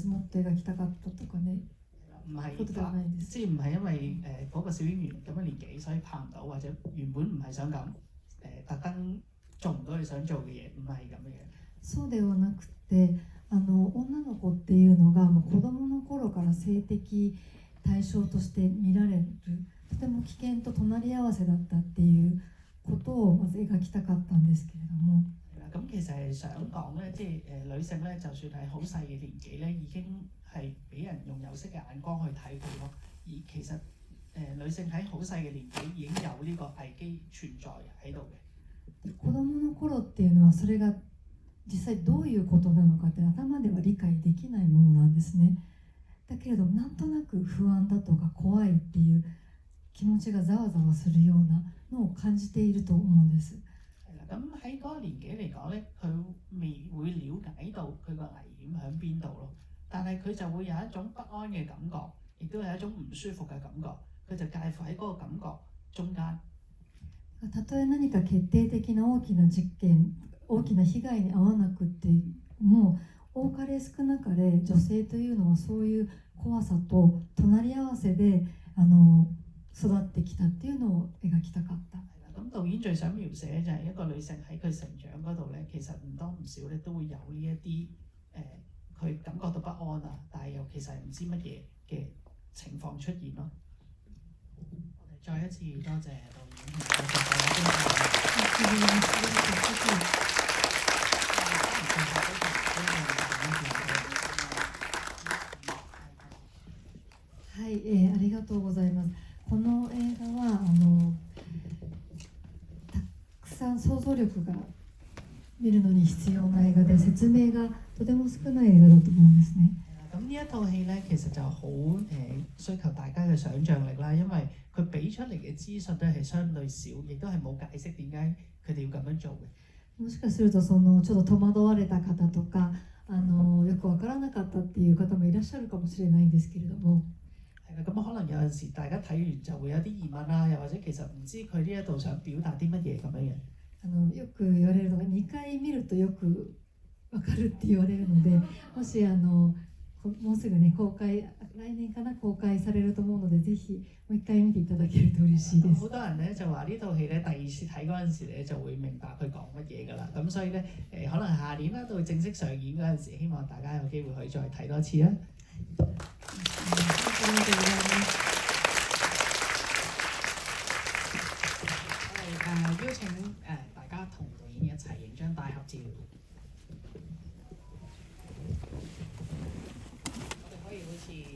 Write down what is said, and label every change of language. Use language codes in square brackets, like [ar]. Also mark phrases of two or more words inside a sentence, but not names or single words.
[ja] もっと描きたかったとかね。 [yue] 唔係 [ja] ことではないです。 [yue] 即係唔係因為嗰個小演員咁嘅年紀，所以拍唔到，或者原本唔係想咁特登做唔到佢想做嘅嘢，唔係咁嘅嘢。 [ja] そうではなくて、女の子っていうのがもう子供の頃から性的対象として見られる、とても危険と隣り合わせだったっていうことをまず描きたかったんですけれども。 [yue] 咁其實係想講咧，即係女性咧，就算係好細嘅年紀咧，已經係俾人用有色嘅眼光去睇佢咯。而其實女性喺好細嘅年紀已經有呢個危機存在喺度嘅。 [ja] 子供の頃っていうのはそれが実際どういうことなのかって頭では理解できないものなんですね。だけれどなんとなく不安だとか怖いっていう気持ちがざわざわするようなのを感じていると思うんです。 [yue] 咁喺嗰個年紀嚟講咧，佢未會了解到佢個危險喺邊度咯。但係佢就會有一種不安嘅感覺，亦都有一種唔舒服嘅感覺。佢就介乎喺嗰個感覺中間。 [ja] たとえ何か決定的な大きな事件、大きな被害に遭わなくても、多かれ少なかれ女性というのはそういう怖さと隣り合わせで育ってきたっていうのを描きたかった。 [yue] 咁導演最想描寫就係一個女性喺佢成長嗰度咧，其實唔多唔少咧都會有呢一啲佢感覺到不安啊，但係又其實唔知乜嘢嘅情況出現咯。我哋再一次多謝導演同多謝大家觀 [ja] はい、ありがとうございます。この映画はたくさん想像力が見るのに必要な映畫で、説明がとても少ない映畫だと思うんですね。 [yue] 咁呢一套戲咧，其實就好需求大家嘅想像力啦，因為佢俾出嚟嘅資訊咧係相對少，亦都係冇解釋點解佢哋要咁樣做嘅。 [ja] もしかするとちょっと戸惑われた方とかよくわからなかったっていう方もいらっしゃるかもしれないんですけれども。 [yue] 係啦，咁可能有陣時大家睇完就會有啲疑問啦，又或者其實唔知佢呢一度想表達啲乜嘢咁樣嘅。 [ja] よく言われるのが2回見るとよくわかるって言われるので、もしもうすぐね来年かな公開されると思うので、ぜひもう1回見ていただけると嬉しいです。 [yue] 好多人咧就話呢套戲咧第二次睇嗰陣時咧就會明白佢講乜嘢㗎啦，咁所以咧可能下年啦到正式上演嗰陣時，希望大家有機會可以再睇多次啦。 [ja] ありがとうございます。 [yue] 我哋邀請大家同導演一齊影張大合照。我哋可以好似